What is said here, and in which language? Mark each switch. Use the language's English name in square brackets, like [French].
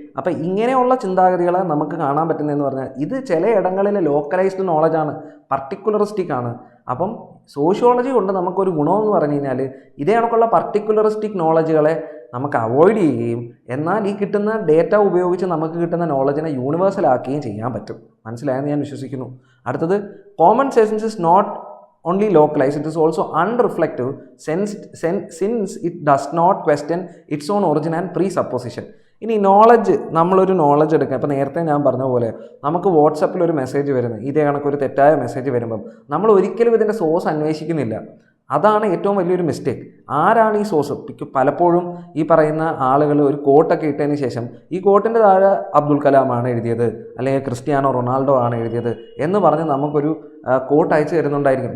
[Malayalam] അപ്പം ഇങ്ങനെയുള്ള ചിന്താഗതികളെ നമുക്ക് കാണാൻ പറ്റുന്നതെന്ന് പറഞ്ഞാൽ ഇത് ചില ഇടങ്ങളിലെ ലോക്കലൈസ്ഡ് നോളജാണ്, പർട്ടിക്കുലറിസ്റ്റിക് ആണ്. അപ്പം സോഷ്യോളജി കൊണ്ട് നമുക്കൊരു ഗുണമെന്ന് പറഞ്ഞു കഴിഞ്ഞാൽ ഇതേ കണക്കുള്ള പർട്ടിക്കുലറിസ്റ്റിക് നോളജുകളെ നമുക്ക് അവോയ്ഡ് ചെയ്യുകയും എന്നാൽ ഈ കിട്ടുന്ന ഡേറ്റ ഉപയോഗിച്ച് നമുക്ക് കിട്ടുന്ന നോളജിനെ യൂണിവേഴ്സൽ ആക്കുകയും ചെയ്യാൻ പറ്റും. മനസ്സിലായെന്ന് ഞാൻ വിശ്വസിക്കുന്നു. [English] അടുത്തത് common sense is not only localized, it is also unreflective since it does not question its own origin and presupposition. [Malayalam] ഇനി നോളജ്, നമ്മളൊരു നോളജ് എടുക്കുക. ഇപ്പോൾ നേരത്തെ ഞാൻ പറഞ്ഞ പോലെ നമുക്ക് വാട്സപ്പിൽ ഒരു മെസ്സേജ് വരുന്നത് ഇതേ കണക്കൊരു തെറ്റായ മെസ്സേജ് വരുമ്പം നമ്മൾ ഒരിക്കലും ഇതിൻ്റെ സോഴ്സ് അന്വേഷിക്കുന്നില്ല. അതാണ് ഏറ്റവും വലിയൊരു മിസ്റ്റേക്ക്. ആരാണ് ഈ സോഴ്സ്? പലപ്പോഴും ഈ പറയുന്ന ആളുകൾ ഒരു കോട്ടൊക്കെ ഇട്ടതിന് ശേഷം ഈ കോട്ടിൻ്റെ താഴെ അബ്ദുൽ കലാമാണ് എഴുതിയത് അല്ലെങ്കിൽ ക്രിസ്ത്യാനോ റൊണാൾഡോ ആണ് എഴുതിയത് എന്ന് പറഞ്ഞ് നമുക്കൊരു കോട്ട് അയച്ചു തരുന്നുണ്ടായിരിക്കും.